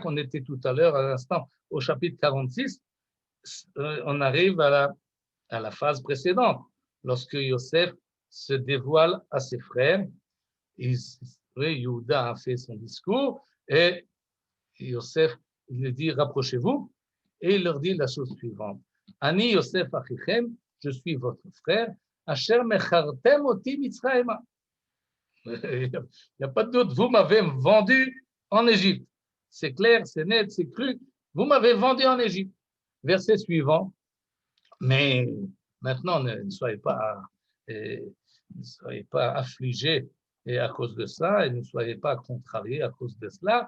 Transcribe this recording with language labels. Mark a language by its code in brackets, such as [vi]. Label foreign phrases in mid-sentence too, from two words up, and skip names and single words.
[fr] On était tout à l'heure, à l'instant, au chapitre 46. On arrive à la phase précédente, lorsque Yosef se dévoile à ses frères. Yehuda a fait son discours et Yosef il dit rapprochez-vous et il leur dit la chose suivante. [he] אני יוסף אחיכם, [fr] je suis votre frère. [he] אשר מכרתם אותי מצרימה. [fr] Il n'y a pas de doute, vous m'avez vendu en Égypte. C'est clair, c'est net, c'est cru. Vous m'avez vendu en Égypte. Verset suivant. Mais maintenant, ne soyez pas affligés et à cause de ça, et ne soyez pas contrariés à cause de cela.